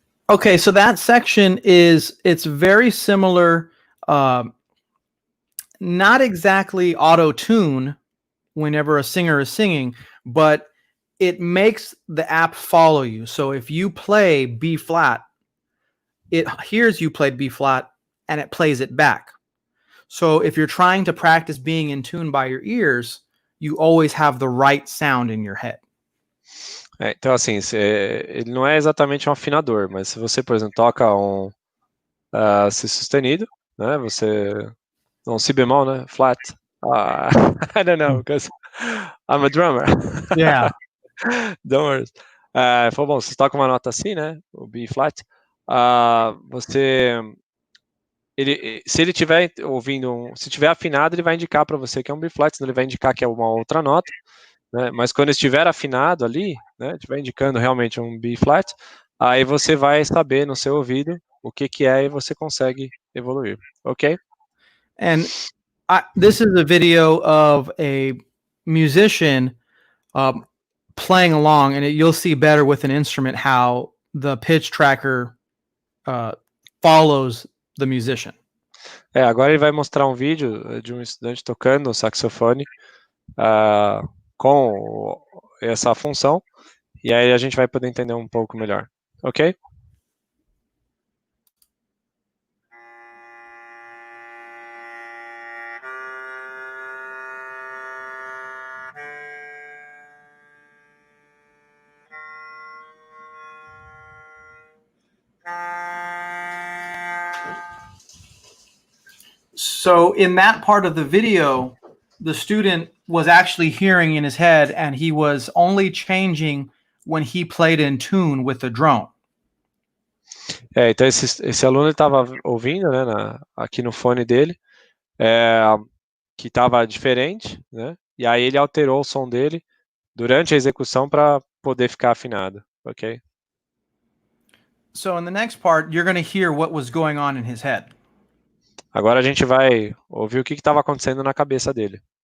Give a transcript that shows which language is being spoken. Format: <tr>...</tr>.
<en>Okay, so that section it's very similar, not exactly auto-tune whenever a singer is singing, but it makes the app follow you. So if you play B flat, it hears you play B flat and it plays it back. So if you're trying to practice being in tune by your ears, you always have the right sound in your head.</en> <pt>Então, assim, ele não é exatamente um afinador, mas se você, por exemplo, toca um Si sustenido, né? Um Si bemol, né? Flat.</pt> <en>I don't know, because I'm a drummer. Yeah. Don't worry.</en> <pt>Foi bom, você toca uma nota assim, né? O B flat. Se ele estiver ouvindo, se estiver afinado, ele vai indicar para você que é um B flat, senão ele vai indicar que é uma outra nota, né? Mas quando estiver afinado ali, né, estiver indicando realmente um B flat, aí você vai saber no seu ouvido o que é e você consegue evoluir, ok?</pt> <en>And this is a video of a musician playing along, and you'll see better with an instrument how the pitch tracker follows the musician.</en> <pt>Agora ele vai mostrar um vídeo de um estudante tocando saxofone com essa função, e aí a gente vai poder entender um pouco melhor, ok?</pt> <en>So in that part of the video, the student was actually hearing in his head, and he was only changing when he played in tune with the drone.</en> <pt>Então esse aluno estava ouvindo, né, aqui no fone dele, que estava diferente, né? E aí ele alterou o som dele durante a execução para poder ficar afinado, ok?</pt> <en>So in the next part, you're going to hear what was going on in his head.</en> <pt>Agora a gente vai ouvir o que estava acontecendo na cabeça dele.</pt>